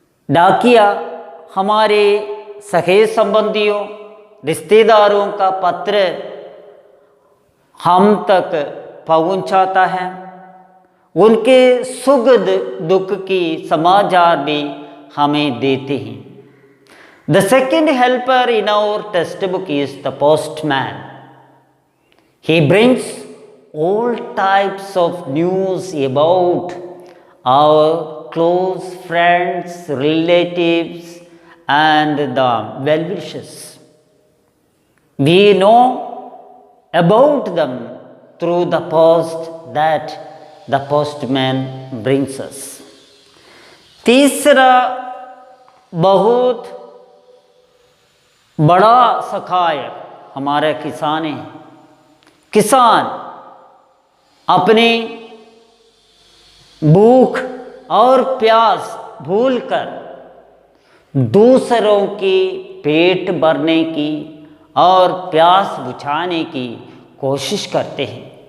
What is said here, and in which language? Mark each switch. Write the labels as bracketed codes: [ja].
[hi] डाकिया हमारे सगे संबंधियों रिश्तेदारों का पत्र हम तक पहुंचाता है। उनके सुख दुख की समाचार भी हमें देते हैं। [en] The second helper in our textbook is the postman. He brings all types of news about our close friends, relatives, and the well-wishers. We know about them through the post that the postman brings us. [hi] तीसरा बहुत बड़ा सहाय हमारे किसान हैं। किसान अपनी भूख और प्यास भूलकर दूसरों के पेट भरने की और प्यास बुझाने की कोशिश करते हैं।